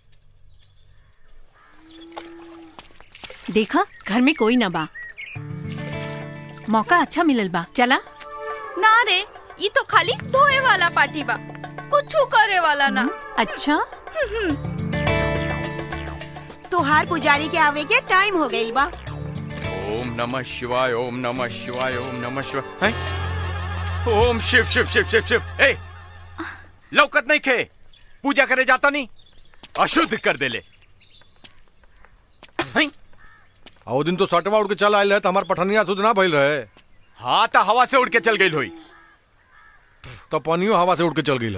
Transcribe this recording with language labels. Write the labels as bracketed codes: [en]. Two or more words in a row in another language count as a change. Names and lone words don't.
[bho] देखा घर में कोई ना बा, मौका अच्छा मिलल बा। चला ना रे, ये तो खाली धोए वाला पार्टी बा, कुछ करे वाला ना। अच्छा तोहार पुजारी के आवे के टाइम हो गई बा। [sa] ओम नमः शिवाय, ओम नमः शिवाय, ओम नमः शिवाय। ओम शिव शिव शिव शिव शिव। [bho] ए लौकत नहीं खे, पूजा करे जाता नहीं, अशुद्ध कर देले। आओ दिन तो सटवा उड़ के चल आयल है तो हमार पठनिया शुद्ध ना भइल रहे। हाँ तो हवा से उड़ के चल गई होई। तो पनियो हवा से उड़ के चल गई।